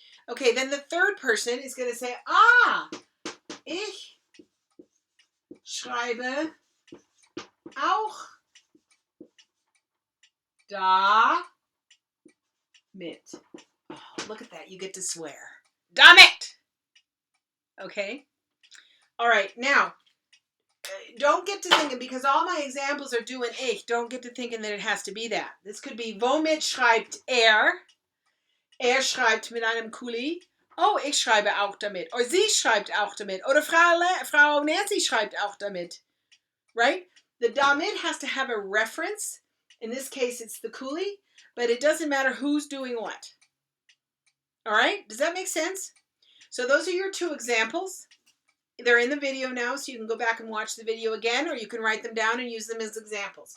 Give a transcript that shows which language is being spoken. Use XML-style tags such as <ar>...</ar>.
<en>Okay, then the third person is going to say,</en> <de>ich schreibe auch da mit.</de> <en>Oh, look at that, you get to swear. Damit! Okay? All right, now, don't get to thinking, because all my examples are doing ich, don't get to thinking that it has to be that. This could be,</en> <de>womit schreibt er? Er schreibt mit einem Kuli. Oh, ich schreibe auch damit. Or sie schreibt auch damit. Oder Frau Nancy schreibt auch damit.</de> <en>Right? The damit has to have a reference. In this case, it's the Kuli, but it doesn't matter who's doing what. All right? Does that make sense? So those are your 2 examples. They're in the video now, so you can go back and watch the video again, or you can write them down and use them as examples.</en>